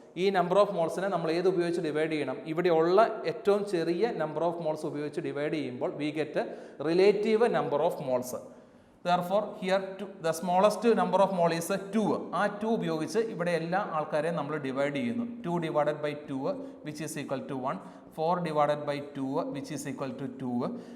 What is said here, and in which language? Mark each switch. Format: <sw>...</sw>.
<ml>ഈ number of മോൾസിനെ നമ്മൾ ഏത് ഉപയോഗിച്ച് ഡിവൈഡ് ചെയ്യണം? ഇവിടെയുള്ള ഏറ്റവും ചെറിയ നമ്പർ ഓഫ് മോൾസ് ഉപയോഗിച്ച് ഡിവൈഡ് ചെയ്യുമ്പോൾ</ml> <en>We get relative number of moles. Therefore, here the smallest number of mole is 2.</en> <ml>ആ 2 ഉപയോഗിച്ച് ഇവിടെ എല്ലാ ആൾക്കാരെയും നമ്മൾ ഡിവൈഡ് ചെയ്യുന്നു.</ml> <en>2 divided by 2 which is equal to 1. 4 divided by 2 which is equal to 2.</en>